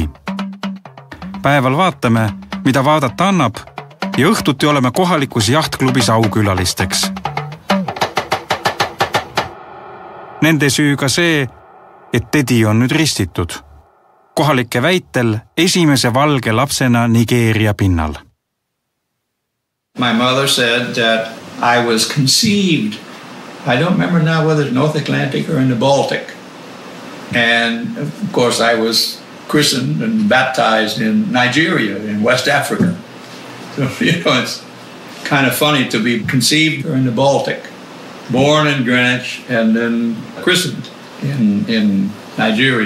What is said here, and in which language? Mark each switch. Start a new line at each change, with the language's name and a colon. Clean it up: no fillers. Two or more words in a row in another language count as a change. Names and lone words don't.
Estonian: Päeval vaatame, mida vaadata annab ja õhtuti oleme kohalikus jahtklubis aukülalisteks. Nende süü ka see, et Teddy on nüüd ristitud. Kohalike väitel esimese valge lapsena Nigeeria pinnal.
English: My mother said that I was conceived, I don't remember now whether it's North Atlantic or in the Baltic. And of course I was christened and baptized in Nigeria, in West Africa. So, it's kind of funny to be conceived in the Baltic, born in Greenwich and then christened in Nigeria.